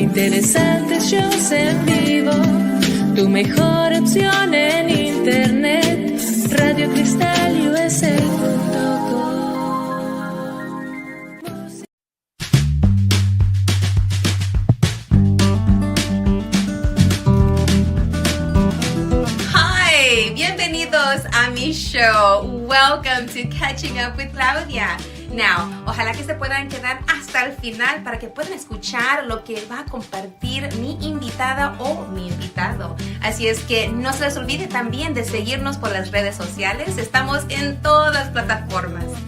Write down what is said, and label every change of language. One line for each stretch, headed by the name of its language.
Spanish: es en vivo, tu mejor opción en internet, radiocristalUSA.com. Hi, bienvenidos a mi show.
English: Welcome to Catching Up with Claudia.
Spanish: Now, ojalá que se puedan quedar hasta el final para que puedan escuchar lo que va a compartir mi invitada o mi invitado. Así es que no se les olvide también de seguirnos por las redes sociales. Estamos en todas las plataformas.